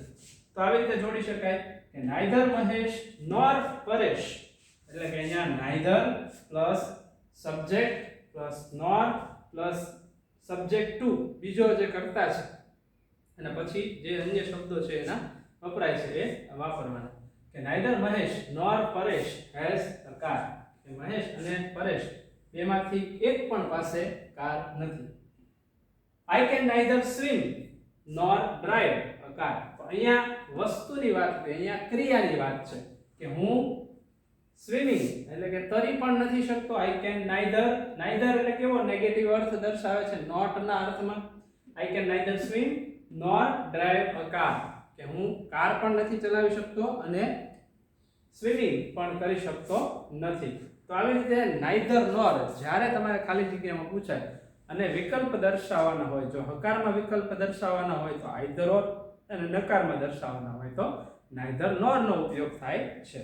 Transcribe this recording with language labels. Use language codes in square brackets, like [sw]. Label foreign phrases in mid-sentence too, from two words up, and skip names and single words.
[gu] તો આવી રીતે જોડી શકાય કે [en] neither Mahesh nor Paresh, [gu] એટલે કે અહીંયા [en] neither plus subject plus nor plus subject two [gu] બીજો જે કર્તા છે અને પછી જે અન્ય શબ્દો છે એના વપરાય છે એ વાપરવાના. કે [en] neither Mahesh nor Paresh has a car, [gu] કે મહેશ અને પરેશ બેમાંથી એક પણ પાસે કાર નથી. [en] I can neither swim nor drive a car. [gu] તો અહીંયા વસ્તુની વાત છે, અહીંયા ક્રિયાની વાત છે કે હું સ્વિમિંગ એટલે કે તરી પણ નથી શકતો. [en] I can neither, neither [gu] એટલે કેવો નેગેટિવ અર્થ દર્શાવે છે નોટ ના અર્થમાં. [en] I can neither swim nor drive a car, [gu] કે હું કાર પણ નથી ચલાવી શકતો અને સ્વિમિંગ પણ કરી શકતો નથી. તો આવી રીતે [en] neither nor [gu] જ્યારે તમારે ખાલી જગ્યામાં પૂછાય અને વિકલ્પ દર્શાવવાના હોય, જો હકારમાં વિકલ્પ દર્શાવવાના હોય તો [en] either or, [gu] અને નકારમાં દર્શાવવાના હોય તો [en] neither nor [gu] નો ઉપયોગ થાય છે.